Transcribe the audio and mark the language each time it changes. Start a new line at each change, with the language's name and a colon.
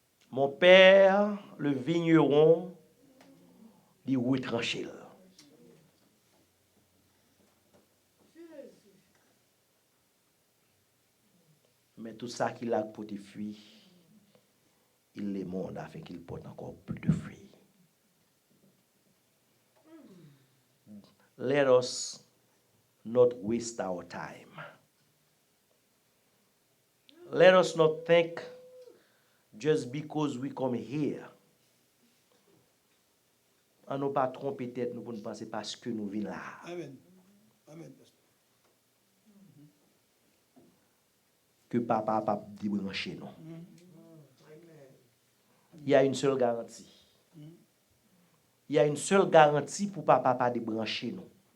French: Mon père, le vigneron, il retranché. Mais tout ça qu'il a pour des fruits, il les monte afin qu'il porte encore plus de fruits.
English: Let us not waste our time. Let us not think just because we come here.
French: On n'a pas trompé tête nous pour nous penser parce que nous venons là. Amen. Amen. Que papa pas débrancher nous. Il y a une seule garantie. Il y a une seule garantie pour papa pas débrancher nous.